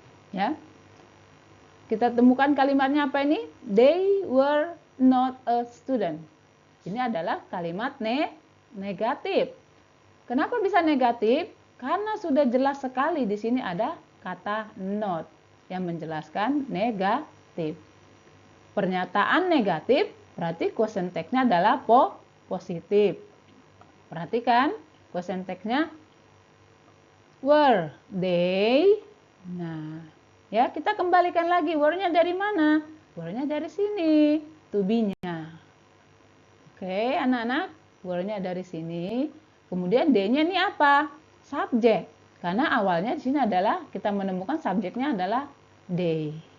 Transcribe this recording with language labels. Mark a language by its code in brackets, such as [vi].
[id] Ya. Kita temukan kalimatnya apa ini? [en] They were not a student. [id] Ini adalah kalimat negatif. Kenapa bisa negatif? Karena sudah jelas sekali di sini ada kata not yang menjelaskan negatif. Pernyataan negatif berarti question text-nya adalah positif. Perhatikan, question text-nya [en] were they. [id] Nah, ya kita kembalikan lagi, were-nya dari mana? Were-nya dari sini, to be-nya. Oke, anak-anak, were-nya dari sini. Kemudian D-nya ini apa? Subjek. Karena awalnya di sini adalah kita menemukan subjeknya adalah they.